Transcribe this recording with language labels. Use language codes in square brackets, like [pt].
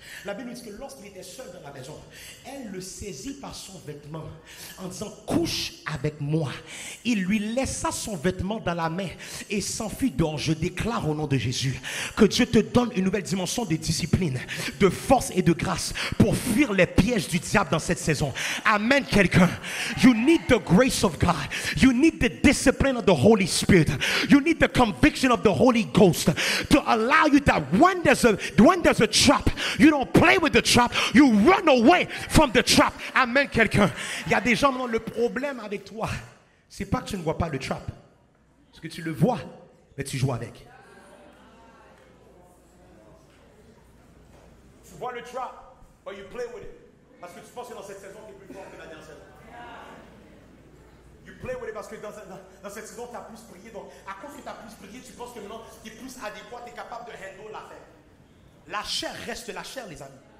[fr] La Bible dit que lorsqu'il était seul dans la maison, elle le saisit par son vêtement en disant « couche avec moi ». Il lui laissa son vêtement dans la main et s'enfuit dehors. Je déclare au nom de Jésus que Dieu te donne une nouvelle dimension de discipline, de force et de grâce pour fuir les pièges du diable dans cette saison. Amen, quelqu'un. [en] You need the grace of God. You need the discipline of the Holy Spirit. You need the conviction of the Holy Ghost to allow you that when there's a trap, you don't play with the trap, you run away from the trap. [fr] Amen, quelqu'un. Il y a des gens, non, le problème avec toi, c'est pas que tu ne vois pas le trap. Parce que tu le vois, mais tu joues avec. Tu vois le trap, [en] but you play with it. [fr] Parce que tu penses que dans cette saison, tu es plus fort que la dernière saison. [en] You play with it [fr] parce que dans cette saison, tu as plus prié. Donc, à cause que tu as plus prié, tu penses que maintenant, tu es plus adéquat, tu es capable de handle l'affaire. La chair reste la chair, les amis.